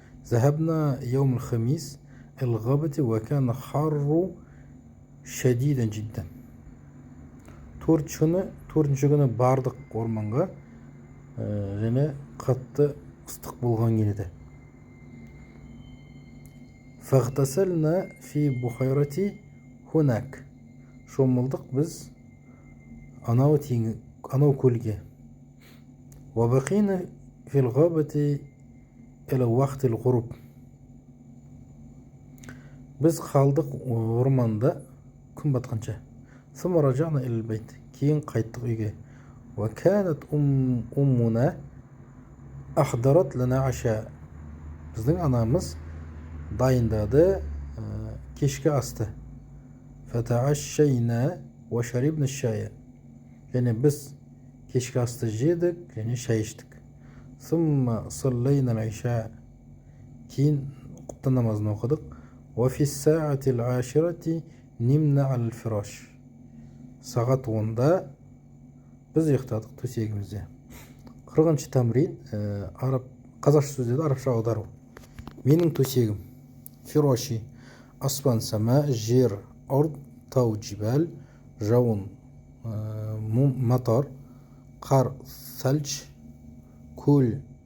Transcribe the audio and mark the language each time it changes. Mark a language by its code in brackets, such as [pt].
[ar] ذهبنا يوم الخميس الغابة وكان حر شديدا جدا [kk] төртінші күні бардық орманға және қатты ыстық болған еді. [ar] فاغتسلنا في بحيرة هناك [kk] шомылдық біз анау көлге. [ar] وبقينا في الغابة إلى وقت الغروب [kk] біз қалдық орманда күн батқанша. [ar] ثم رجعنا إلى البيت [kk] кейін қайттық үйге. [ar] وكانت أمنا أحضرت لنا عشاء [kk] біздің анамыз дайындады кешкі асты. [ar] فتعشينا وشربنا الشاي [kk] және біз кешкі асты жедік және шай іштік. [ar] ثم صلينا العشاء [kk] кейін құптан намазын оқыдық. [ar] وفي الساعة العاشرة نمنا على الفراش [kk] сағат 10-да біз ұйықтадық төсегімізде. 40-шы тәмрин қазақша сөздерді арабша аудару. менің төсегім. фироши аспан, сама, жер, ұрд, тау, жибал, жауын, матар, қар, сәлж, көл,